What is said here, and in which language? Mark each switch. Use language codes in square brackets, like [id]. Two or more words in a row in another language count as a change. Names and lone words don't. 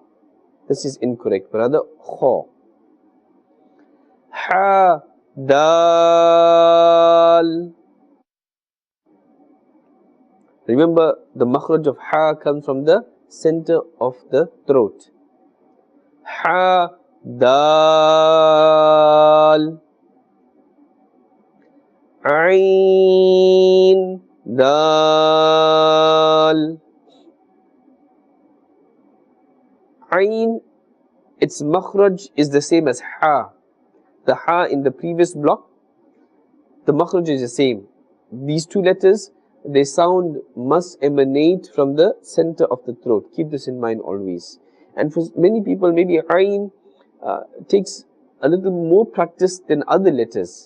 [en] This is incorrect, but rather Kha. Ha, Dal. Remember, the makhraj of Ha comes from the center of the throat. Ha, Dal. Ain, Dal. Ain, its makhraj is the same as Ha. The Ha in the previous block, the makhraj is the same. These 2 letters, their sound must emanate from the center of the throat. Keep this in mind always. And for many people, maybe Ain takes a little more practice than other letters.